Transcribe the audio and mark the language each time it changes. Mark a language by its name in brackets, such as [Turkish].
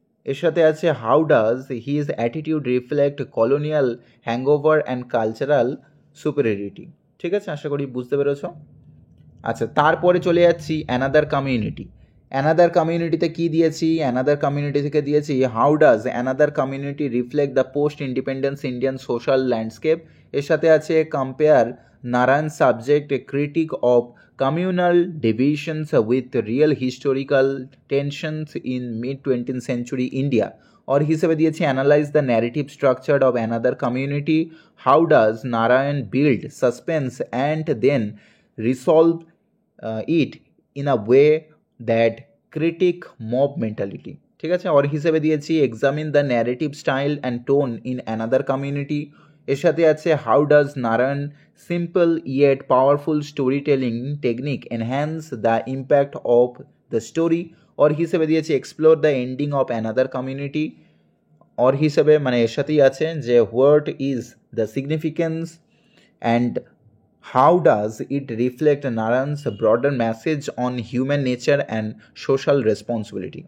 [Bangla] এর সাথে আছে [English] how does his attitude reflect colonial hangover and cultural superiority, [Bangla] ঠিক আছে, আশা করি বুঝতে পেরেছ। আচ্ছা, তারপরে চলে যাচ্ছি [English] Another community. Another কমিউনিটিতে [Bangla] কি দিয়েছি, [English] another community [Bangla] থেকে দিয়েছি [English] How does another community reflect the post independence Indian social landscape. [Bangla] এর সাথে আছে [English] Compare Narayan subject a critic of communal divisions with real historical tensions in mid-20th century India. और [Bangla] হিসেবে দিয়েছি [English] analyze the narrative structure of another community. How does Narayan build suspense and then resolve it in a way that critic mob mentality, [Bangla] ঠিক আছে। [English] और [Bangla] হিসেবে দিয়েছি [English] examine the narrative style and tone in another community. [Bangla] এর সাথে আছে [English] How does Narayan simple yet powerful story telling technique enhance the impact of the story. और [Bangla] হিসেবে দিয়েছি [English] Explore the ending of another community. और [Bangla] হিসেবে মানে এর সাথেই আছে যে [English] What is the significance and how does it reflect Narayan's broader message on human nature and social responsibility.